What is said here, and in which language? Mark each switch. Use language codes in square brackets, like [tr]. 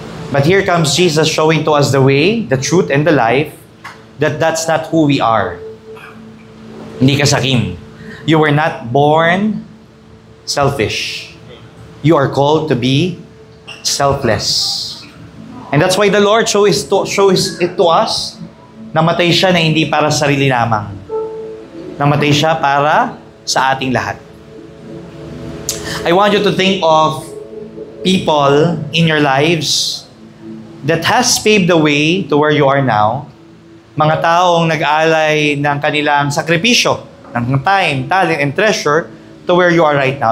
[en] But here comes Jesus showing to us the way, the truth, and the life, that's not who we are. [tl] Hindi ka sakim. [en] You were not born selfish. You are called to be selfless. And that's why the Lord shows it to us. [tl] Namatay siya na hindi para sa sarili lamang. Namatay siya para sa ating lahat. [en] I want you to think of people in your lives that has paved the way to where you are now. [tl] Mga taong nag-alay ng kanilang sakripisyo, ng [en] time, talent, and treasure to where you are right now.